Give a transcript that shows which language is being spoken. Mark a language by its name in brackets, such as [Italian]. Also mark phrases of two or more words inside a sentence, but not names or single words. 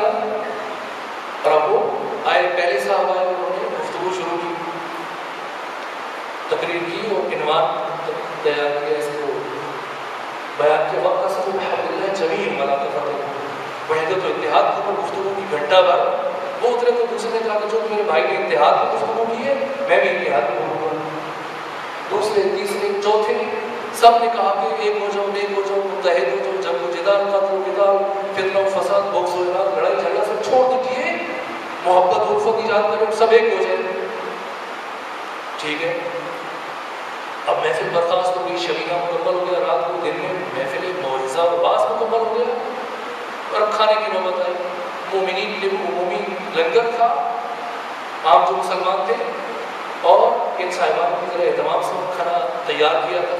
[Urdu] اور اب وہ آئے, پہلے صاحب آئے, انہوں نے گفتگو شروع کی, تقریر کی اور عنوان تیار کیا اس کو بیان کے وقت قسم [Arabic] بحبل اللہ جمیع ولا تفرقوا. [Urdu] وحدت و اتحاد کے اوپر گفتگو کی گھنٹہ بھر. وہ اترے تو دوسرے نے کہا کہ جو میرے بھائی نے اتحاد میں گفتگو کی ہے میں بھی اتحاد میں بولوں گا. دوسرے, تیسرے, چوتھے سب نے کہا کہ ایک ہو جاؤ, نیک ہو جاؤ, متحد ہو جاؤ, جنگ و جدال, قتل و قتال, فتنہ و فساد, بغض و اعراض, لڑائی جھگڑا سب چھوڑ دیجیے, محبت و الفت ایجاد کریں, سب ایک ہو جائے. ٹھیک ہے. اب محفل برخاست ہو گئی, شمینہ مکمل ہو گیا, رات کو دن میں محفل موعظہ اور واعظ مکمل ہو گیا. اور اب کھانے کی نوبت آئی. مومنین کے لیے عمومی لنگر تھا, عام جو مسلمان تھے, اور ان صاحبان کی ذرا اہتمام سے کھانا تیار کیا تھا.